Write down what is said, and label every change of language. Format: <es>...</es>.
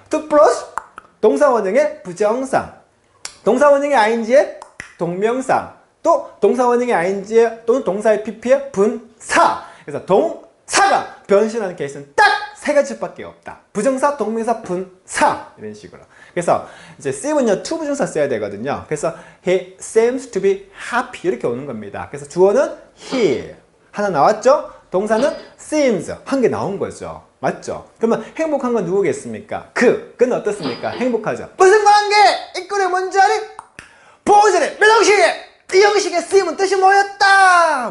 <ko>to 플러스 동사 원형의 부정사, 동사 원형의 ing의 동명사, 또 동사 원형의 ing의 또는 동사의 pp의 분사. 그래서 동사가 변신하는 케이스는 딱 세 가지밖에 없다. 부정사, 동명사, 분사. 이런 식으로. 그래서 이제 seem은요, to 부정사 써야 되거든요. 그래서</ko> <en>he seems to be happy</en> <ko>이렇게 오는 겁니다. 그래서 주어는 he 하나 나왔죠? 동사는 seems 한 개 나온 거죠. 맞죠? 그러면 행복한 건 누구겠습니까? 그는 어떻습니까? 행복하죠. 무슨 관계? 이 꼴이 뭔지 아니? 보호자의 몇 형식에 이 형식의 쓰임은 뜻이 뭐였다?</ko>